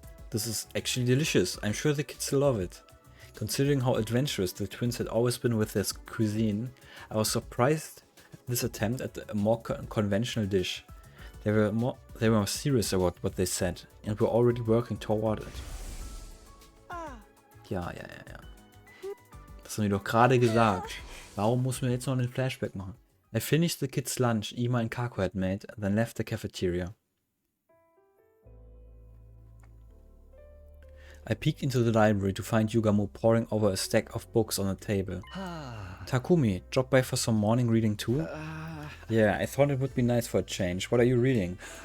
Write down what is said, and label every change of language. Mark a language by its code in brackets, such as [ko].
[en] This is actually delicious. I'm sure the kids will love it. Considering how adventurous the twins had always been with their cuisine, I was surprised at this attempt at a more conventional dish. They were more serious about what they said and were already working toward it. [de] Ja. Das haben die doch gerade gesagt. Warum muss man jetzt noch einen Flashback machen? [en] I finished the kids' lunch Ima and Kako had made, then left the cafeteria. I peeked into the library to find Yugamu poring over a stack of books on a table. Takumi, drop by for some morning reading too? Yeah, I thought it would be nice for a change. What are you reading?